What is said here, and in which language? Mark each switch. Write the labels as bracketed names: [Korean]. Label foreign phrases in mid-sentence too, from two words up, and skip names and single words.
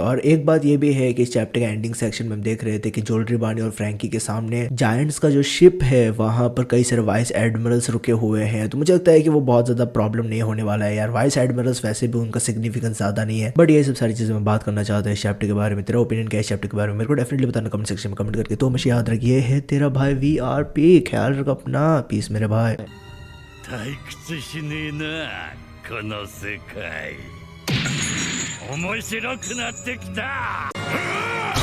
[Hindi] और एक बात ये भी है कि इस चैप्टर के [English] ending section [Hindi] में हम देख रहे थे कि जोल्ड्री बानी और फ्रैंकी के सामने जायंट्स का जो शिप है वहां पर कई सारे [English] vice admirals [Hindi] रुके हुए हैं। तो मुझे लगता है कि वो बहुत ज्यादा प्रॉब्लम नहीं होने वाला है यार। [English] vice admirals [Hindi] वैसे भी उनका सिग्निफिकेंस ज्यादा नहीं है, बट ये सब सारी चीजें मैं बात करना चाहता हूँ इस चैप्टर के बारे में। तेरा ओपिनियन क्या है इस चैप्टर के बारे में मेरे को डेफिनेटली बताना [English] comment section [Hindi] में कमेंट करके। तो हमेशा याद रखिए है तेरा भाई VRP, ख्याल रख अपना। पीस मेरे भाई। [Japanese] 退屈しねえなこの世界面白くなってきた